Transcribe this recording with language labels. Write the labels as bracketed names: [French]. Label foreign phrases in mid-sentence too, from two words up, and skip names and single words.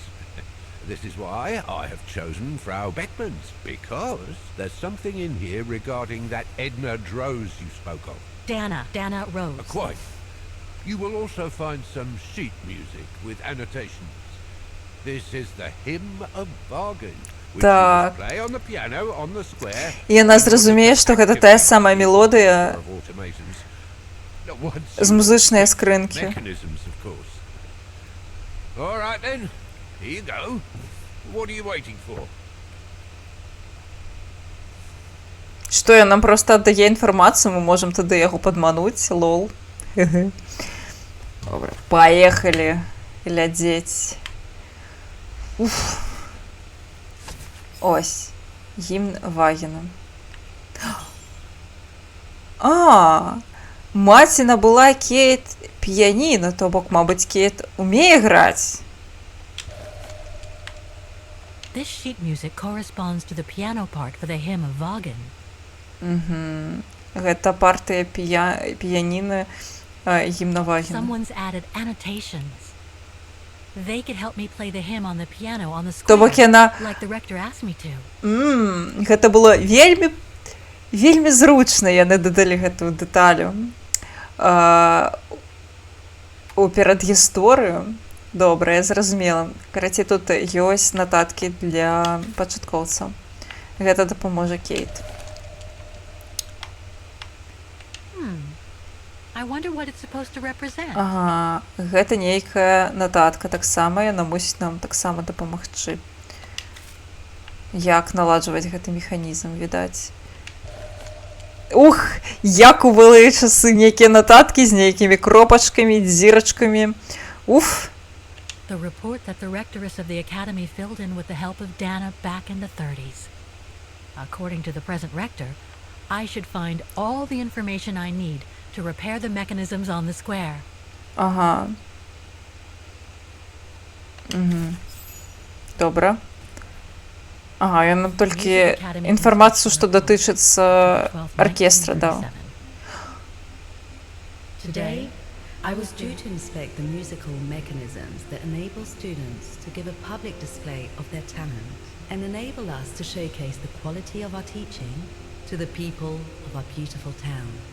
[English] This is why I have chosen Frau Beckmann's, because there's something in here regarding that Edna Drose you spoke of. Dana Rose. Quite. You will also find some sheet music with annotations. This is the Hymn of Bargain, which you [Belarusian] Так. [English] must play on the piano on the square. [Belarusian] І яна зразумее, што гэта тая самая мелодыя [English] Of automatons. Once [Belarusian] з [English] you [Belarusian] музычнай скрынкі. [English] mechanisms, of course. All right then. Here you go. What are you waiting for? [Belarusian] Што я нам проста аддае інфармацыю, мы можам тады яго падмануць, лол. Добра, паехалі глядзець. Уф. Ось, гімн Вагена. Маці набыла Кейт піяніна, то бок, мабыць, Кейт умее граць. [English] This sheet music corresponds to the piano part for the hymn of Wagen. [Belarusian] Гэта партыя піяніны гімна Вагена. [English] Someone's added annotations. They could help me play the hymn on the piano on the [Belarusian] То [English] square, [Belarusian] бок яна... [English] like the rector asked me to. [Belarusian] Гэта было вельмі зручна, яны дадалі гэтую дэталю. У перадгісторыю. Добра, я зразумела. Карацей, тут ёсць нататкі для пачаткоўцаў. Гэта дапаможа Кейт. [English] I wonder what it's supposed to represent. [Belarusian] Ага, гэта нейкая нататка. Таксама яна мусіць нам таксама дапамагчы. Як наладжваць гэты механізм, відаць. Ух, як у былыя часы нейкія нататкі з нейкімі кропачкамі, дзірачкамі. Уф. [English] The report that the rectoress of the academy filled in with the help of Dana back in the 30s. According to the present rector, I should find all the information I need to repair the mechanisms on the square. [Belarusian] Ага. Добра. Ага, я нам толькі інфармацыю, што датычыцца аркестра, даў. [English] Today, I was due to inspect the musical mechanisms that enable students to give a public display of their talent and enable us to showcase the quality of our teaching to the people of our beautiful town.